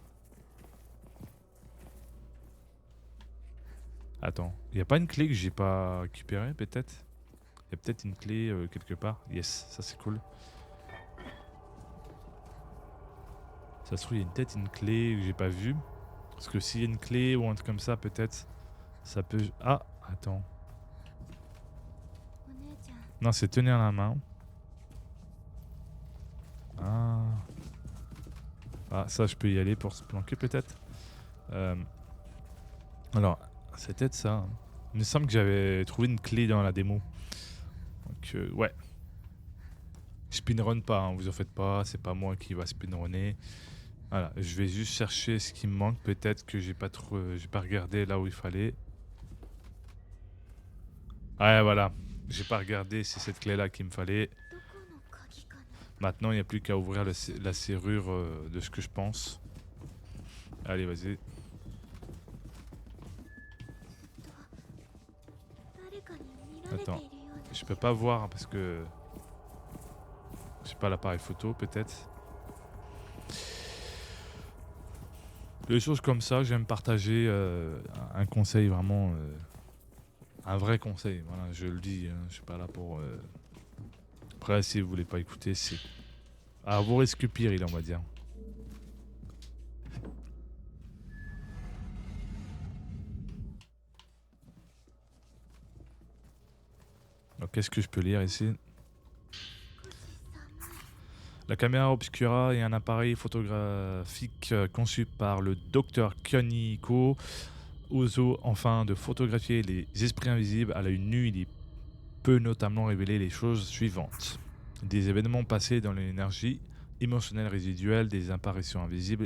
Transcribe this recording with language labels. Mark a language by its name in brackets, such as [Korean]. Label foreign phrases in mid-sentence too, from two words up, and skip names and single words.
[French] Attends, il y a pas une clé que j'ai pas récupérée peut-être? Il y a peut-être une clé quelque part. Yes, ça c'est cool. Ça se trouve, il y a peut-être une clé que j'ai pas vue. Parce que s'il y a une clé ou un truc comme ça, peut-être, ça peut... Ah, attends. [Japanese] お姉ちゃん [French] Non, c'est tenir la main. Ah. Ah, ça, je peux y aller pour se planquer peut-être. Alors, c'est peut-être ça, hein. Il me semble que j'avais trouvé une clé dans la démo. Donc, ouais. Je speedrun pas, hein, vous en faites pas. C'est pas moi qui va speedrunner. Voilà, je vais juste chercher ce qui me manque. Peut-être que j'ai pas regardé là où il fallait. Ouais, voilà. J'ai pas regardé, c'est cette clé là qu'il me fallait. [Japanese] どこの鍵かな。 [French] Maintenant, il n'y a plus qu'à ouvrir la serrure de ce que je pense. Allez, vas-y. [Japanese] 誰かに見られている [French] Attends, [Japanese] ような [French] je peux pas voir parce que j'ai pas l'appareil photo, peut-être. Des choses comme ça, j'aime partager un conseil vraiment, un vrai conseil. Voilà, je le dis, hein, je suis pas là pour. Après, si vous voulez pas écouter, c'est à vos risques périls, on va dire. Donc, qu'est-ce que je peux lire ici? [Japanese] 少し寒い [French] La caméra obscura est un appareil photographique conçu par le docteur Kaniko Ozo afin de photographier les esprits invisibles à l'œil nu. Il peut notamment révéler les choses suivantes: des événements passés dans l'énergie émotionnelle résiduelle, des apparitions invisibles.